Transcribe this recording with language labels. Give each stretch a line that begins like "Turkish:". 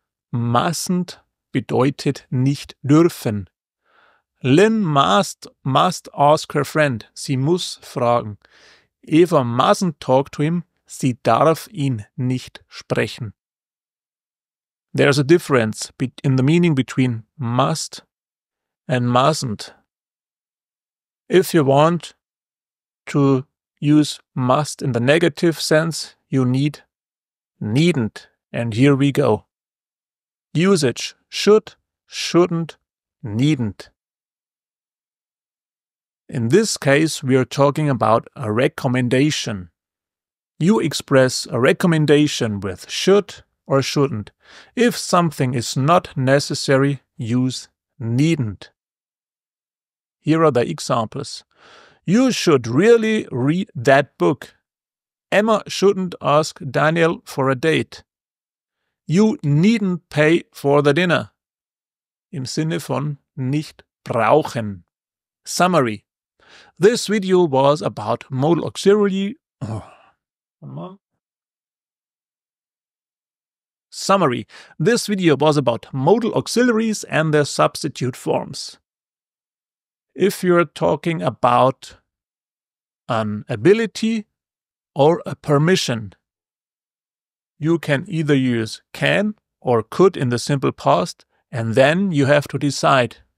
English: Mustn't
German: bedeutet nicht dürfen.
English: Lynn must ask her friend.
German: Sie muss fragen.
English: Eva mustn't talk to him.
German: Sie darf ihn nicht sprechen.
English: There's a difference in the meaning between must and mustn't. If you want To use must in the negative sense, you need needn't. And here we go. Usage: should, shouldn't, needn't. In this case, we are talking about a recommendation. You express a recommendation with should or shouldn't. If something is not necessary, use needn't. Here are the examples. You should really read that book. Emma shouldn't ask Daniel for a date. You needn't pay for the dinner.
German: Im Sinne von nicht brauchen.
English: Summary. This video was about modal auxiliary. Summary. This video was about modal auxiliaries and their substitute forms. If you're talking about an ability or a permission, you can either use can or could in the simple past, and then you have to decide.